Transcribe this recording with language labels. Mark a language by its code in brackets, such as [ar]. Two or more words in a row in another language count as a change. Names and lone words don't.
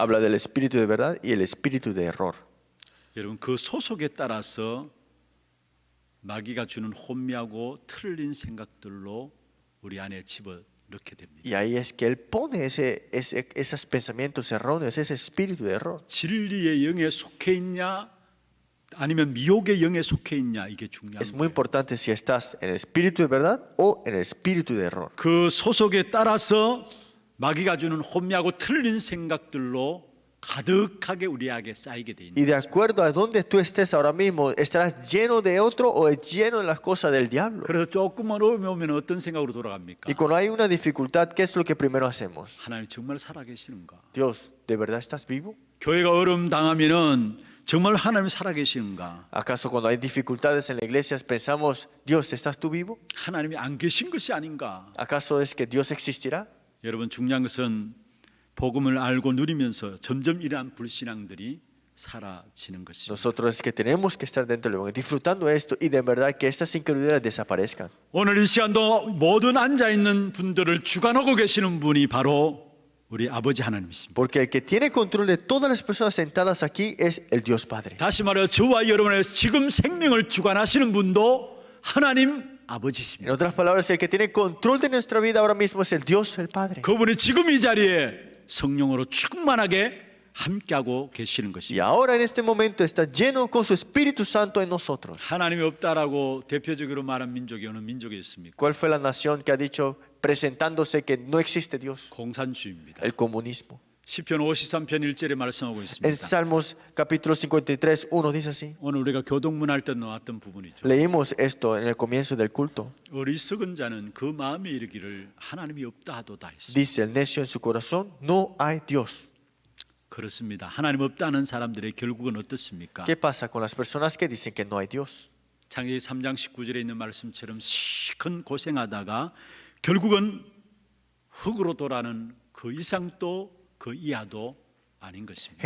[es] Habla del espíritu de verdad y el espíritu de error. [ko] 여러분 그 소속에 따라서 마귀가 주는 혼미하고 틀린 생각들로 우리 안에 집어넣게 됩니다. [es] Y ahí es que él pone esos pensamientos erróneos, ese espíritu de error. [ko] 진리의 영에 속해 있냐 아니면 미혹의 영에 속해 있냐 이게 중요한 [es] Es [ko] 거예요. [es] muy importante si estás en el espíritu de verdad o en el espíritu de error. [ko] 그 소속에 따라서 마귀가 주는 혼미하고 틀린 생각들로 가득하게 우리에게 쌓이게 돼 [es] Y [ko] 있는 [es] de [ko] 거죠. [es] acuerdo a donde tú estés ahora mismo, estarás lleno de otro o lleno de las cosas del diablo. [ko] 그래서 조금만 어려움이 오면 어떤 생각으로 돌아갑니까? [es] Y cuando hay una dificultad, ¿qué es lo que primero hacemos? [ko] 하나님 정말 살아계시는가? [es] Dios, ¿de verdad estás vivo? [ko] 교회가 어려움 당하면은 정말 하나님 살아계시는가? [es] ¿Acaso cuando hay dificultades en la iglesia pensamos, Dios, ¿estás tú vivo? [ko] 하나님이 안 계신 것이 아닌가? [es] ¿Acaso es que Dios existirá? [ko] 여러분 중요한 것은 복음을 알고 누리면서 점점 이러한 불신앙들이 사라지는 것입니다. [es] Nosotros es que tenemos que estar dentro del evangelio, disfrutando esto y de verdad que estas incredulidades desaparezcan. [ko] 오늘 이 시간도 모든 앉아 있는 분들을 주관하고 계시는 분이 바로 우리 아버지 하나님이십니다. [es] Porque el que tiene control de todas las personas sentadas aquí es el Dios Padre. [ko] 다시 말해 저와 여러분의 지금 생명을 주관하시는 분도 하나님 [es] En [ko] 아버지십니다. [es] otras palabras, el que tiene control de nuestra vida ahora mismo es el Dios, el Padre. [ko] 그분이 지금 이 자리에 성령으로 충만하게 함께하고 계시는 [es] Y [ko] 것입니다. [es] ahora en este momento está lleno con su Espíritu Santo en nosotros. [ko] 하나님이 없다라고 대표적으로 말한 민족이 어느 민족이 있습니까? [es] ¿Cuál fue la nación que ha dicho presentándose que no existe Dios? [ko] 공산주의입니다. [es] El comunismo. [ko] 시편 53편 1절에 말씀하고 [es] En [ko] 있습니다. [es] Salmos capítulo 53, 1 dice así. [ko] 오늘 우리가 교동문 할 때 나왔던 부분이죠. [es] Leímos esto en el comienzo del culto. [ko] 어리석은 자는 그 마음에 이르기를 하나님이 없다 하도다 했습니다. [es] Dice el necio en su corazón, no hay Dios. [ko] 그렇습니다. 하나님 없다는 사람들의 결국은 어떻습니까? [es] ¿Qué pasa con las personas que dicen que no hay Dios? [ko] 창세기 3장 19절에 있는 말씀처럼 시큰 고생하다가 결국은 흙으로 돌아가는 그 이상도 그 이하도 아닌 것입니다.